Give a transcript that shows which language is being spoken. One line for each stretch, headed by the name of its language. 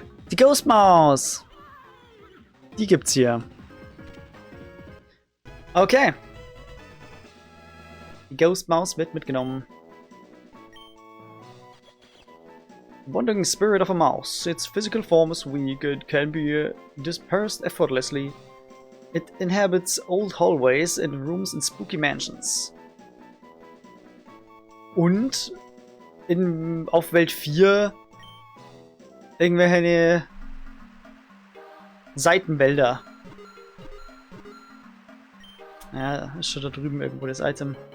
German: Die Ghost Maus. Die gibt's hier. Okay. Die Ghost Maus wird mitgenommen.
English: Wandering spirit of a mouse. Its physical form is weak. It can be dispersed effortlessly. It inhabits old hallways and rooms in spooky mansions.
German: Und auf Welt 4 irgendwelche Seitenwälder. Ja, ist schon da drüben irgendwo das Item.